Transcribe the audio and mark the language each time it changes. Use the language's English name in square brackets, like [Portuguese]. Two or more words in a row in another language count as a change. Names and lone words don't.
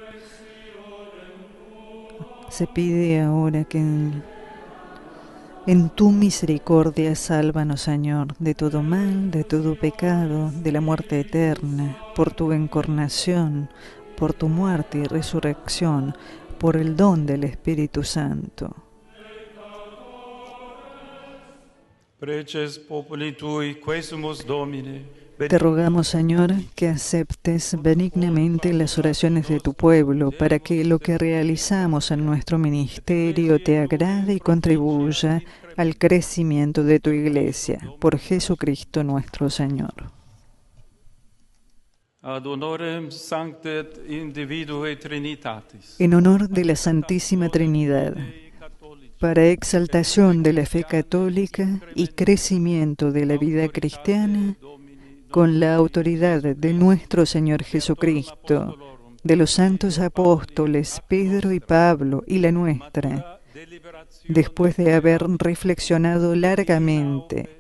[Spanish] Se pide ahora que en tu misericordia sálvanos, Señor, de todo mal, de todo pecado, de la muerte eterna, por tu encarnación, por tu muerte y resurrección, por el don del Espíritu Santo. [Latin] Preces populi tui, quesumus Domine. [Spanish] Te rogamos, Señor, que aceptes benignamente las oraciones de tu pueblo, para que lo que realizamos en nuestro ministerio te agrade y contribuya al crecimiento de tu Iglesia. Por Jesucristo nuestro Señor. [Latin] Ad honorem sanctet individue Trinitatis. [Spanish] En honor de la Santísima Trinidad, para exaltación de la fe católica y crecimiento de la vida cristiana, con la autoridad de nuestro Señor Jesucristo, de los santos apóstoles Pedro y Pablo y la nuestra, después de haber reflexionado largamente,